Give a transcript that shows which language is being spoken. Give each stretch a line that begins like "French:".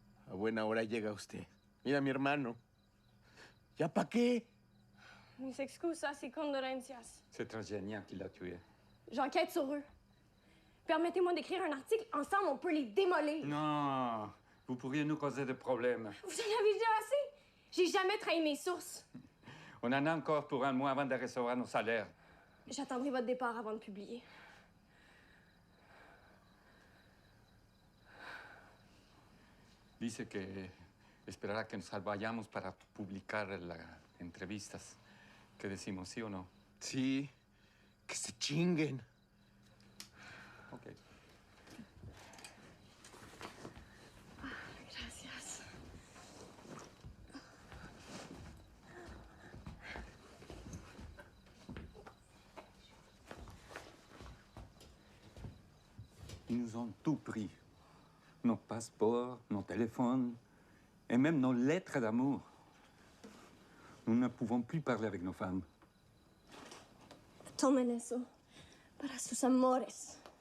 Spanish: A buena hora llega usted. Mira, mi hermano. ¿Ya para qué? Mis excusas y condolencias.
French: C'est Transgenia qui l'a tué. J'enquête sur eux. Permettez-moi d'écrire un article. Ensemble, on peut les démolir. Non, vous pourriez nous causer des problèmes. Vous en avez déjà assez? J'ai jamais trahi mes sources. On en a encore pour un mois avant de recevoir nos salaires. J'attendrai votre départ avant de publier.
Spanish: Dice que esperará que nos vayamos para publicar las entrevistas. ¿Qué decimos, sí o no? Sí, que se chinguen. Ok. Gracias.
French: Ils nous ont tout pris. Nos passeports, nos téléphones et même nos lettres d'amour. Nous ne pouvons plus parler avec nos femmes.
Spanish: Tomen eso para sus amores.